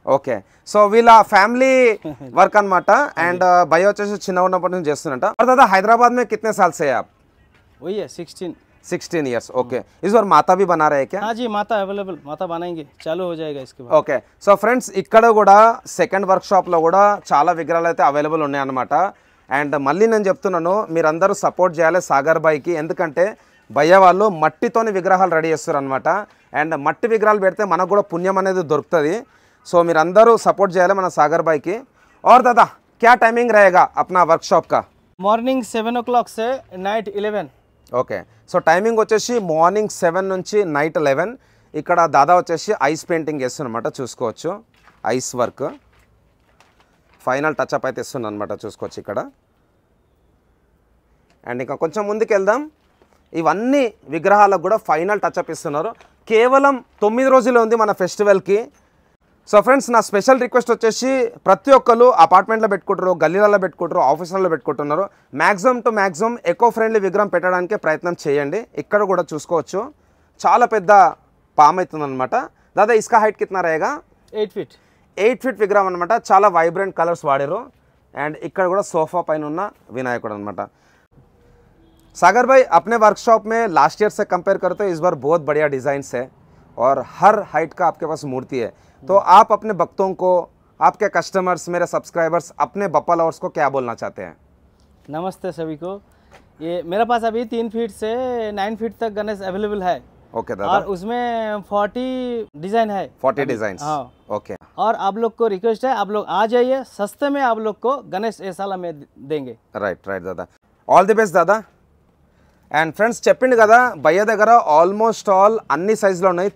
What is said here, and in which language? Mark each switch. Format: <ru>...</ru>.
<te>Okay, so వీళ్ళ family work అనమాట. And భయ వచ్చేసి చిన్న ఉన్నప్పటి నుంచి చేస్తున్నట.</te> <hi>दादा हैदराबाद में कितने साल से है आप? वही है 16 इयर्स. ओके, इस बार माता भी बना रहे हैं क्या? हाँ जी, माता अवेलेबल, माता बनाएंगे, चालू हो जाएगा इसके बाद.</hi> <te>ఓకే, సో ఫ్రెండ్స్ ఇక్కడ కూడా సెకండ్ వర్క్షాప్లో కూడా చాలా విగ్రహాలు అయితే అవైలబుల్ ఉన్నాయన్నమాట. అండ్ మళ్ళీ నేను చెప్తున్నాను, మీరందరూ సపోర్ట్ చేయాలి సాగర్ బాయ్కి, ఎందుకంటే భయ్య వాళ్ళు మట్టితోని విగ్రహాలు రెడీ చేస్తారు అనమాట. అండ్ మట్టి విగ్రహాలు పెడితే మనకు కూడా పుణ్యం అనేది దొరుకుతుంది. సో మీరందరూ సపోర్ట్ చేయాలి మన సాగర్ బాయ్కి.</te> <hi>और दादा क्या टाइमिंग रहेगा अपना वर्कशॉप का?</hi> <en>Morning 7 o'clock से night 11.</en> <te>ఓకే, సో టైమింగ్ వచ్చేసి మార్నింగ్ 7 నుంచి నైట్ 11. ఇక్కడ దాదా వచ్చేసి ఐస్ పెయింటింగ్ చేస్తున్నమాట, చూసుకోవచ్చు. ఐస్ వర్క్ ఫైనల్ టచ్అప్ అయితే ఇస్తుంది అనమాట, చూసుకోవచ్చు ఇక్కడ. అండ్ ఇంకా కొంచెం ముందుకు వెళ్దాం. ఇవన్నీ విగ్రహాలకు కూడా ఫైనల్ టచ్అప్ ఇస్తున్నారు. కేవలం 9 రోజులే ఉంది మన ఫెస్టివల్కి. సో ఫ్రెండ్స్, నా స్పెషల్ రిక్వెస్ట్ వచ్చేసి ప్రతి ఒక్కరు అపార్ట్మెంట్లో పెట్టుకుంటారు, గల్లీలలో పెట్టుకుంటారు, ఆఫీసులలో పెట్టుకుంటున్నారు. Maximum to maximum eco friendly విగ్రహం పెట్టడానికి ప్రయత్నం చేయండి. ఇక్కడ కూడా చూసుకోవచ్చు, చాలా పెద్ద పామ్ అవుతుందన్నమాట.</te> <hi>దాదా ఇస్కా హైట్ కిतना रहेगा?</hi> <en>8 feet.</en> <te>8 feet విగ్రహం అనమాట, చాలా వైబ్రెంట్ కలర్స్ వాడారు. అండ్ ఇక్కడ కూడా సోఫా పైన ఉన్న వినాయకుడు అనమాట.</te> <hi>सागर भाई अपने वर्कशॉप में लास्ट ईयर से कंपेयर करते हो इस बार बहुत बढ़िया डिज़ाइंस है और हर हाइट का आपके पास मूर्ति है. तो आप अपने भक्तों को, आपके कस्टमर्स, मेरे सब्सक्राइबर्स, अपने बप्पा लवर्स को क्या बोलना चाहते हैं? नमस्ते सभी को. ये मेरे पास अभी 3 फीट से 9 फीट तक गणेश अवेलेबल है. ओके दादा. और उसमें 40 डिज़ाइन है. 40 डिज़ाइंस. हाँ. ओके. और आप लोग को रिक्वेस्ट है, आप लोग आ जाइए, सस्ते में आप लोग को गणेश ये साल हमें देंगे.</hi> <te>Right Dada, all the best Dada. And friends చెప్పింది కదా, భయ్య దగ్గర ఆల్మోస్ట్ ఆల్ అన్ని సైజులో ఉన్నాయి.</te>